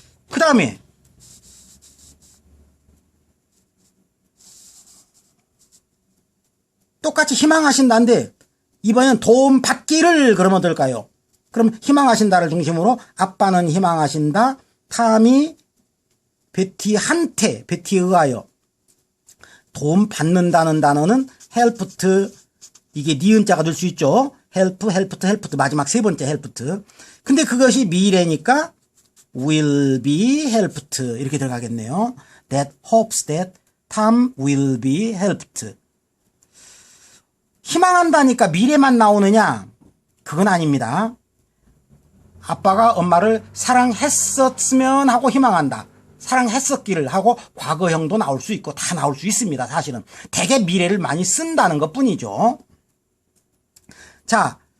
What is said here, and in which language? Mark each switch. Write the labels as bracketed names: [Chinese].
[Korean] 그 다음에 똑같이 희망하신다인데 이번엔 도움 받기를 그러면 될까요? 그럼 희망하신다를 중심으로 아빠는 희망하신다, 탐이 베티한테, 베티에 의하여 도움 받는다는 단어는 helped, 이게 니은자가 될 수 있죠. [English] help, helped, helped [Korean] 마지막 3번째 helped. 근데 그것이 미래니까 [English] will be helped [Korean] 이렇게 들어가겠네요. [English] That hopes that Tom will be helped. [Korean] 희망한다니까 미래만 나오느냐? 그건 아닙니다. 아빠가 엄마를 사랑했었으면 하고 희망한다. 사랑했었기를 하고 과거형도 나올 수 있고 다 나올 수 있습니다. 사실은 되게 미래를 많이 쓴다는 것 뿐이죠. 자,